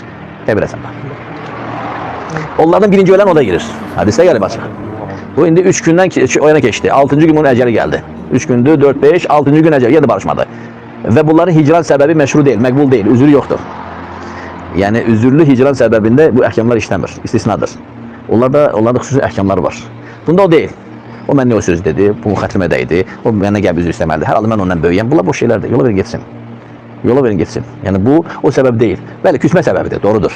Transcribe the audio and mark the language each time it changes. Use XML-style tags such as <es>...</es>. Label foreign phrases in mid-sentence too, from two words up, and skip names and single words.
<tr>Tebiresen bak. Onlardan birinci ölen o da girir. Hadise gelip açık. Bu indi 3 günden o yana geçti. 6. gün onun eceli geldi. 3 gündü, 4, 5, 6. gün eceli. Yine barışmadı. Ve bunların hicran sebebi meşru değil, mekbul değil, üzürü yoktur. Yani üzürlü hicran sebebinde bu ahkamlar işlemir, istisnadır. Onlarda xüsusi ahkamlar var. Bunda o değil.</tr> <az>O mənə o söz dedi, bu xətrimədəydi, o mənə gəlb üzr istəməlidir. Hər halda mən ondan böyüyəm. Bunlar boş şeylərdir. Yola verin getsin. Yola verin getsin.</az> <tr>Yani bu o sebep değil.</tr> <az>Bəli, küsmə səbəbidir, doğrudur.</az>